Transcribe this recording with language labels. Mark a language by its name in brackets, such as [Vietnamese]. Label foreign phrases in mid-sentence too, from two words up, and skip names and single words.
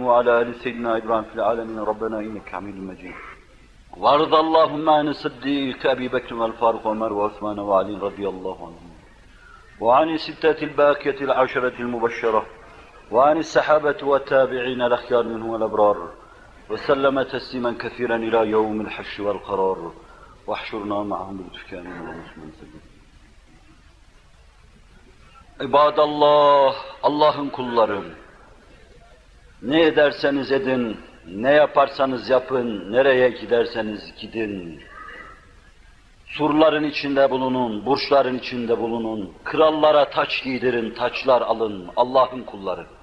[Arabic] وعلى آل سيدنا إبراهيم في العالمين ربنا إنك حميد مجيد وارض اللهم عن الصديق أبي بكر والفاروق وعمر وعثمان وعلي رضي الله عنهم وعن الستة الباقية العشرة المبشرة وعن الصحابة والتابعين الأخيار منهم والأبرار وسلم تسليما كثيرا إلى يوم الحشر والقرار واحشرنا معهم بلطفك آمين اللهم صل وسلم. [Turkish] İbadallah, Allah'ın kulları, ne ederseniz edin, ne yaparsanız yapın, nereye giderseniz gidin. Surların içinde bulunun, burçların içinde bulunun, krallara taç giydirin, taçlar alın, Allah'ın kulları.